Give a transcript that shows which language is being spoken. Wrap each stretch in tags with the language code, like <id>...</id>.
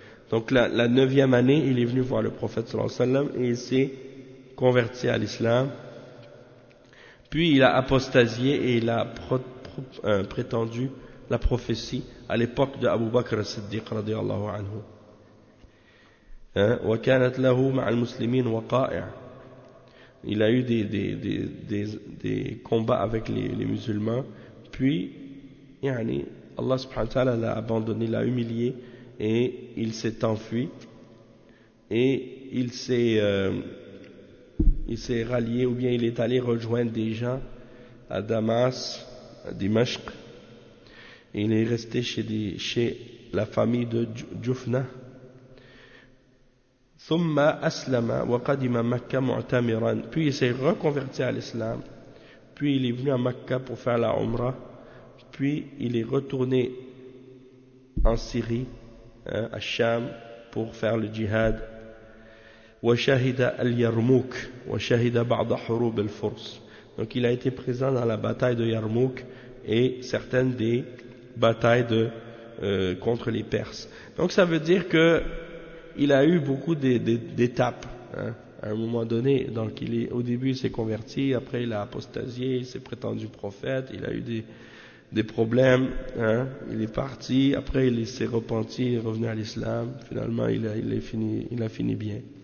<fr>Donc la neuvième année, il est venu voir le prophète</fr> <ar>صلى الله عليه وسلم</ar> <fr>et il s'est converti à l'islam. Puis il a apostasié et il a prétendu la prophétie à l'époque de Abu Bakr as-Siddiq</fr> <ar>رضي الله عنه. وكانت له مع المسلمين وقائع.</ar> <fr>Il a eu des combats avec les musulmans, puis yani, Allah subhanahu wa ta'ala l'a abandonné, l'a humilié, et il s'est enfui, et il s'est rallié, ou bien il est allé rejoindre des gens à Damas, à Dimashq, et il est resté chez la famille de Jufna.</fr> <ar>ثم أسلم وقدم مكة معتمرا.</ar> <fr>Puis il s'est reconverti à l'islam. Puis il est venu à Mecca pour faire la Umrah. Puis il est retourné en Syrie, à Sham, pour faire le jihad.</fr> <ar>وشهد اليرموك وشهد بعض حروب الفرس.</ar> <fr>Donc il a été présent dans la bataille de Yarmouk et certaines des batailles contre les Perses. Donc ça veut dire que il a eu beaucoup d'étapes, hein, à un moment donné. Donc, au début, il s'est converti, après, il a apostasié, il s'est prétendu prophète, il a eu des problèmes, hein, il est parti, après, il s'est repenti, il est revenu à l'islam, finalement, il a fini bien.</fr>